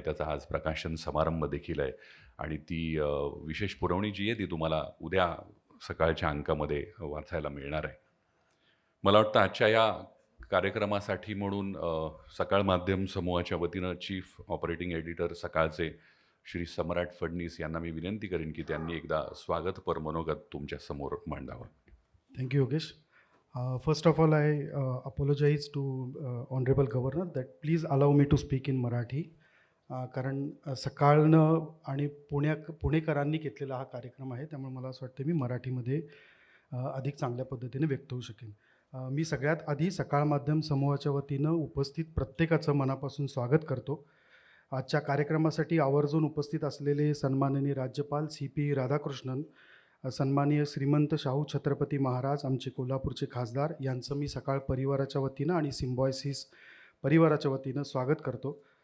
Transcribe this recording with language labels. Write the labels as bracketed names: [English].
[Marathi] त्याचा आज प्रकाशन समारंभ देखील आहे आणि ती विशेष पुरवणी जी आहे ती तुम्हाला उद्या सकाळच्या अंकामध्ये वाचायला मिळणार आहे. मला वाटतं आजच्या या कार्यक्रमासाठी म्हणून सकाळ माध्यम समूहाच्या वतीनं चीफ ऑपरेटिंग एडिटर सकाळचे श्री सम्राट फडणीस यांना मी विनंती करेन की त्यांनी एकदा स्वागतपर मनोगत तुमच्यासमोर मांडावं. [English] Thank you, Yogesh. First of all, I apologize to Honorable Governor that please allow me to speak in Marathi. [Marathi] कारण सकाळनं आणि पुणेकरांनी घेतलेला हा कार्यक्रम आहे, त्यामुळे मला असं वाटतं मी मराठीमध्ये अधिक चांगल्या पद्धतीने व्यक्त होऊ शकेन. मी सगळ्यात आधी सकाळ माध्यम समूहाच्या वतीनं उपस्थित प्रत्येकाचं मनापासून स्वागत करतो. आजच्या कार्यक्रमासाठी आवर्जून उपस्थित असलेले सन्माननीय राज्यपाल CP राधाकृष्णन, सन्माननीय श्रीमंत शाहू छत्रपती महाराज, आमचे कोल्हापूरचे खासदार यांचं मी सकाळ परिवाराच्या वतीनं आणि सिम्बॉयसिस परिवाराच्या वतीनं स्वागत करतो.